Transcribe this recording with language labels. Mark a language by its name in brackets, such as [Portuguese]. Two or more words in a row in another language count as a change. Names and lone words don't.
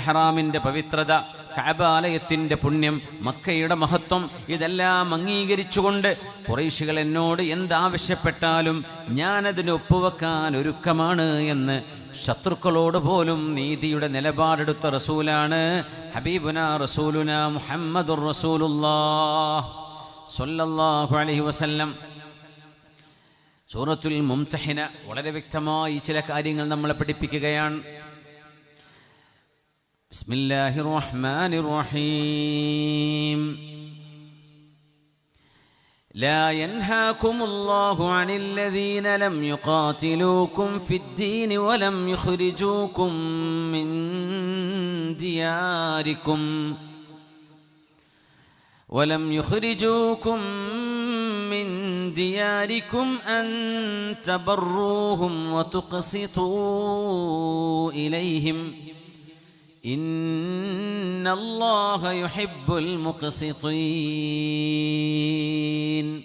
[Malayalam] ഹറാമിൻ്റെ പവിത്രത, കഅബാലയത്തിൻ്റെ പുണ്യം, മക്കയുടെ മഹത്വം ഇതെല്ലാം അംഗീകരിച്ചുകൊണ്ട് ഖുറൈശികൾ എന്നോട് എന്താവശ്യപ്പെട്ടാലും ഞാനതിന് ഒപ്പുവെക്കാൻ ഒരുക്കമാണ് എന്ന് ശത്രുക്കളോട് പോലും നീതിയുടെ നിലപാടെടുത്ത റസൂലാണ് [Arabic] حبيبنا رسولنا محمد رسول الله صلى الله عليه وسلم. [Malayalam] സൂറത്തുൽ മുംതഹിന വളരെ വ്യക്തമായി ചില കാര്യങ്ങൾ നമ്മളെ പഠിപ്പിക്കുകയാണ്. [Arabic] بسم الله الرحمن الرحيم. لا ينهاكم الله عن الذين لم يقاتلوكم في الدين ولم يخرجوكم من دياركم أن تبروهم وتقسطوا إليهم إن الله يحب المقسطين.